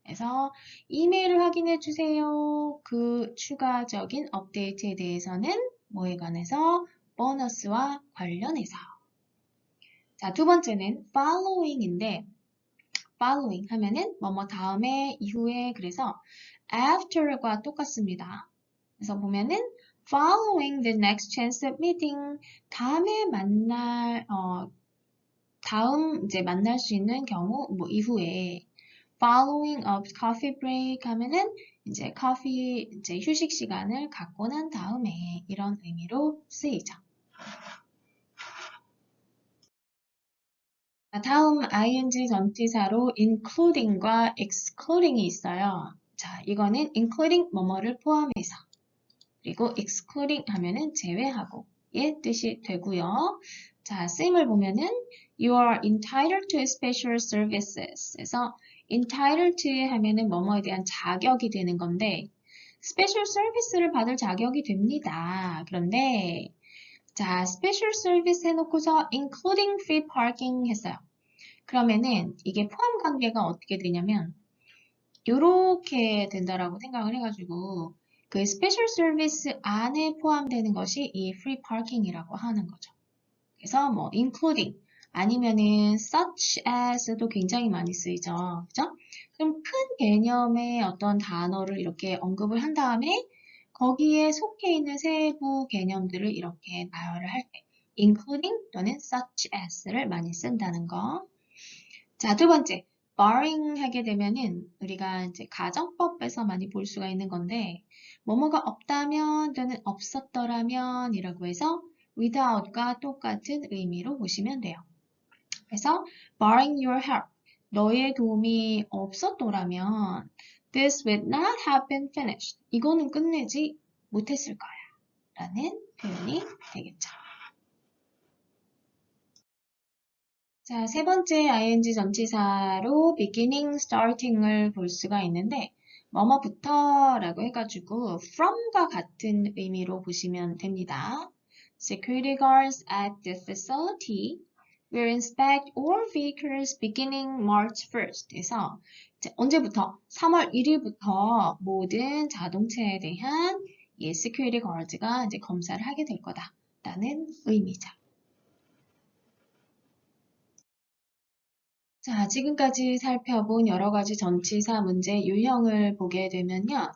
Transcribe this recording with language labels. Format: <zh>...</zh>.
<ko>그래서 이메일을 확인해 주세요. 그 추가적인 업데이트에 대해서는 뭐에 관해서? 보너스와 관련해서. 자, 두 번째는 following인데 following 하면은 뭐뭐 다음에 이후에 그래서 after과 똑같습니다. 그래서 보면은</ko> <en>following the next chance of meeting</en> <ko>다음에 만날 다음 이제 만날 수 있는 경우 뭐 이후에</ko> <en>following a coffee break</en> <ko>하면은 이제 커피 이제 휴식 시간을 갖고 난 다음에 이런 의미로 쓰이죠. 다음 ing 전치사로 including과 excluding이 있어요. 자, 이거는 including 뭐뭐를 포함해서 그리고 excluding 하면은 제외하고 의 뜻이 되고요.</ko> <en>자, 쓰임을 보면은 you are entitled to special services.</en> <ko>그래서</ko> <en>entitled to</en> <ko>하면은 뭐뭐에 대한 자격이 되는 건데</ko> <en>special service</en> <ko>를 받을 자격이 됩니다. 그런데 자,</ko> <en>special service</en> <ko>해놓고서</ko> <en>including free parking</en> <ko>했어요. 그러면은 이게 포함 관계가 어떻게 되냐면 요렇게 된다라고 생각을 해가지고 그 스페셜 서비스 안에 포함되는 것이 이</ko> <en>free parking</en> <ko>이라고 하는 거죠. 그래서 뭐 including 아니면은</ko> <en>such as</en> <ko>도 굉장히 많이 쓰이죠. 그죠? 그럼 큰 개념의 어떤 단어를 이렇게 언급을 한 다음에 거기에 속해 있는 세부 개념들을 이렇게 나열을 할 때 including 또는</ko> <en>such as</en> <ko>를 많이 쓴다는 거. 자, 두 번째, barring 하게 되면은 우리가 이제 가정법에서 많이 볼 수가 있는 건데, 뭐뭐가 없다면 또는 없었더라면 이라고 해서 without과 똑같은 의미로 보시면 돼요.</ko> <en>그래서 barring your help,</en> <ko>너의 도움이 없었더라면</ko> <en>this would not have been finished.</en> <ko>이거는 끝내지 못했을 거야. 라는 표현이 되겠죠. 자, 세 번째 ing 전치사로 beginning, starting을 볼 수가 있는데 뭐뭐부터라고 해가지고 from과 같은 의미로 보시면 됩니다.</ko> <en>Security guards at the facility will inspect all vehicles beginning March 1st.</en> <ko>그래서 이제 언제부터? 3월 1일부터 모든 자동차에 대한</ko> <en>security guards</en> <ko>가 이제 검사를 하게 될 거다라는 의미죠. 자, 지금까지 살펴본 여러 가지 전치사 문제 유형을 보게 되면요.</ko>